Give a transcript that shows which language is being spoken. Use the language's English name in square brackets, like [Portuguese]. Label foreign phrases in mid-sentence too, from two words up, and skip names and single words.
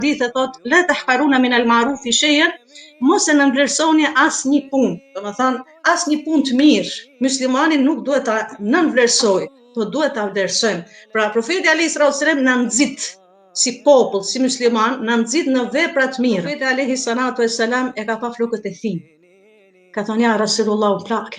[Albanian] hadithe thot [Arabic] لا تحقرن من المعروف شيئا, [Albanian] mos e nënvlerësoni asnjë punë. Domethënë, asnjë punë të mirë, muslimani nuk duhet ta nënvlerësojë, po duhet ta vlerësojmë. Pra profeti [Arabic] عليه السلام [Albanian] na nxit si popull, si musliman, na nxit në vepra të mira. Profeti [Arabic] عليه السلام [Albanian] e ka pa flokët e thij. Ka thonë ja Rasulullah un plake.